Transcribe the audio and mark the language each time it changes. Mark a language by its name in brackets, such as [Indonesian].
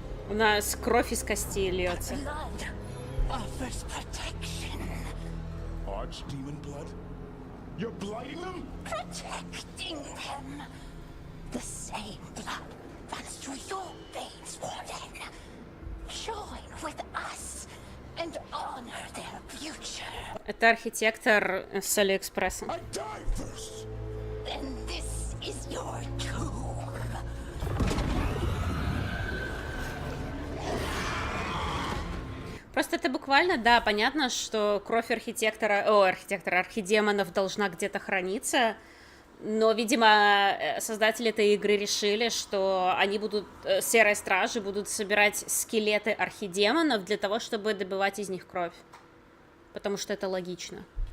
[Russian] У нас кровь из костей льется. [English] Blood offers protection. Archdemon blood? You're blighting them? Protecting them. The same blood runs through your veins, Warden. Join with us and honor their future. [Russian] Это архитектор с Алиэкспресса. [English] Then this is your tomb. [Russian] Просто это буквально, да, понятно, что кровь архидемонов должна где-то храниться, но, видимо, создатели этой игры решили, что они будут, серые стражи будут собирать скелеты архидемонов для того, чтобы добывать из них кровь, потому что это логично.